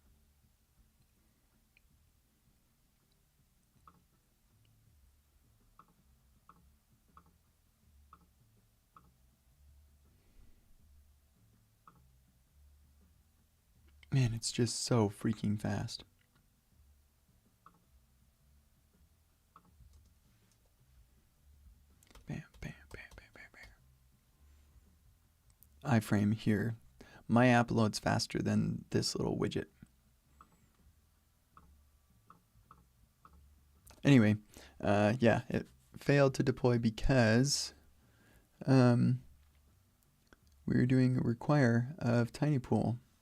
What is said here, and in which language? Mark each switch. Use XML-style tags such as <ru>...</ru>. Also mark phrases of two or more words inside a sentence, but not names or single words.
<en>Man, it's just so freaking fast. Bam, bam, bam, bam, bam, bam. iFrame here. My app loads faster than this little widget. Anyway, yeah, it failed to deploy because we were doing a require of TinyPool.</en>